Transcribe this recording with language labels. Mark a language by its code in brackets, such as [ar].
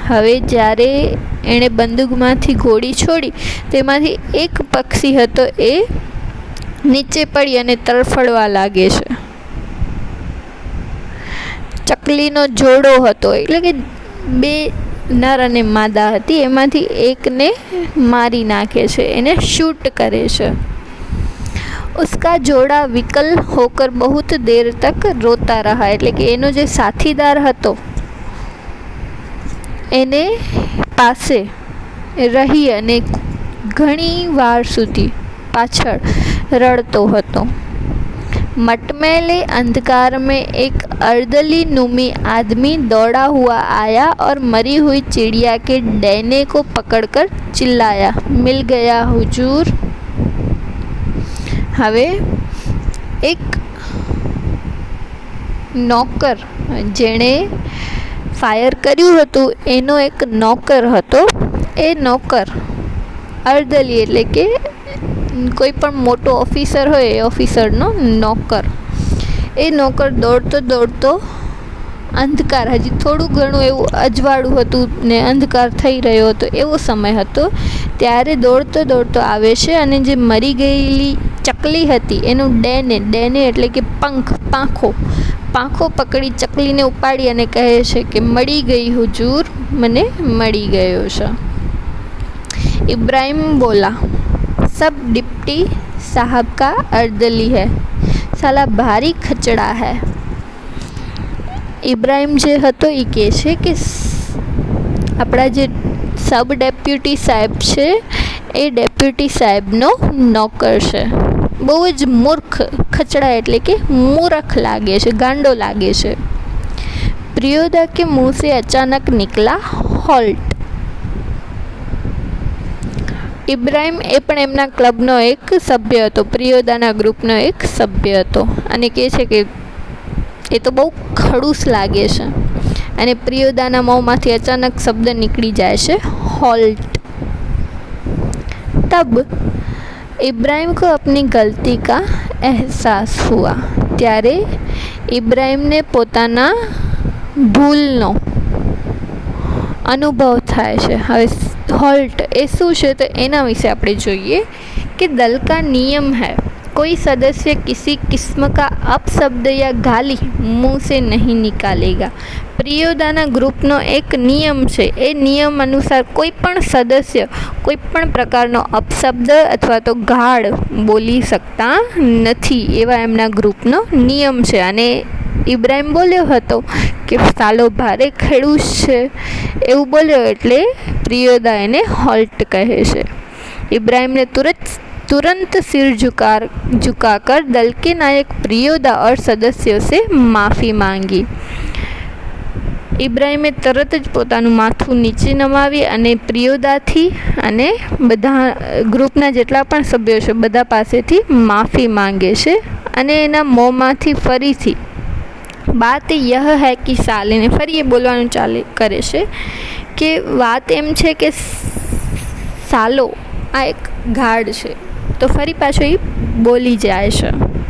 [gu] હવે જ્યારે એણે બંદૂકમાંથી ગોળી છોડી તેમાંથી એક પક્ષી હતો એ નીચે પડી અને તરફડવા લાગે છે. ચકલીનો જોડો હતો, એટલે કે બે નર અને માદા હતી, એમાંથી એકને મારી નાખે છે, એને શૂટ કરે છે. [hi] उसका जोड़ा विकल होकर बहुत देर तक रोता रहा. [gu] એટલે કે એનો જે સાથીદાર હતો એને પાસે રહી અને ઘણી વાર સુધી પાછળ રડતો હતો. [hi] मटमैले अंधकार में एक अर्दली नुमी आदमी दौड़ा हुआ आया और मरी हुई चिड़िया के डैने को पकड़कर चिल्लाया, मिल गया हुजूर। [gu] હવે એક નોકર, જેણે ફાયર કર્યું હતું એનો એક નોકર હતો. એ નોકર અર્દલી એટલે કે કોઈ પણ મોટો ઓફિસર હોય એ ઓફિસરનો નોકર. એ નોકર દોડતો દોડતો અંધકાર, હજી થોડું ઘણું એવું અજવાળું હતું ને અંધકાર થઈ રહ્યો હતો એવો સમય હતો, ત્યારે દોડતો દોડતો આવે છે અને જે મરી ગયેલી ચકલી હતી એનું ડેને એટલે કે પાંખો પકડી ચકલીને ઉપાડી અને કહે છે કે મળી ગઈ હુજૂર, મને મળી ગયો છે. [hi] इब्राहिम बोला, सब डिप्टी साहब का अर्दली है, साला भारी खचड़ा है. [gu] ઇબ્રાહિમ જે હતો એ કહે છે કે આપણા જે સબ ડેપ્યુટી સાહેબ છે એ ડેપ્યુટી સાહેબનો નોકર છે. બહુ જ મૂર્ખ, ખચડા એટલે કે મૂર્ખ લાગે છે, ગાંડો લાગે છે. [hi] પ્રિયોદા કે મુંહ से अचानक निकला हॉल्ट. [gu] ઇબ્રાહિમ એ પણ એમના ક્લબનો એક સભ્ય હતો, પ્રિયોદાના ગ્રુપનો એક સભ્ય હતો અને કહે છે કે એ તો બહુ ખડૂસ લાગે છે. અને પ્રિયોદાના મોંમાંથી અચાનક શબ્દ નીકળી જાય છે, हॉल्ट. [hi] तब इब्राहिम को अपनी गलती का एहसास हुआ. [gu] ત્યારે ઇબ્રાહિમને પોતાના ભૂલનો અનુભવ થાય છે. હવે हॉल्ट એ શું છે તો એના વિશે આપણે જોઈએ [hi] कि दल का नियम है, कोई सदस्य किसी किस्म का अपशब्द या गाली मुंह से नहीं निकालेगा. [gu] પ્રિયોદાના ગ્રુપનો એક નિયમ છે. એ નિયમ અનુસાર કોઈ પણ સદસ્ય કોઈ પણ પ્રકારનો અપશબ્દ અથવા તો ગાળ બોલી શકતા નથી, એવા એમના ગ્રુપનો નિયમ છે. અને ઇબ્રાહિમ બોલ્યો હતો કે સાલો ભારે ખેડૂત છે, એવું બોલ્યો એટલે પ્રિયોદા એને हॉल्ट કહે છે. [hi] इब्राहिम ने तुरंत सिर झुकाकर दल के नायक प्रियोदा और सदस्यों से माफ़ी मांगी. [gu] ઇબ્રાહિમે તરત જ પોતાનું માથું નીચે નમાવી અને પ્રિયોદાથી અને બધા ગ્રુપના જેટલા પણ સભ્યો છે બધા પાસેથી માફી માંગે છે. અને એના મોંમાંથી ફરીથી [hi] बात यह है कि [gu] સાલેને ફરી એ બોલવાનું ચાલે કરે છે કે વાત એમ છે કે સાલો આ એક ગાઢ છે, તો ફરી પાછો એ બોલી જાય છે.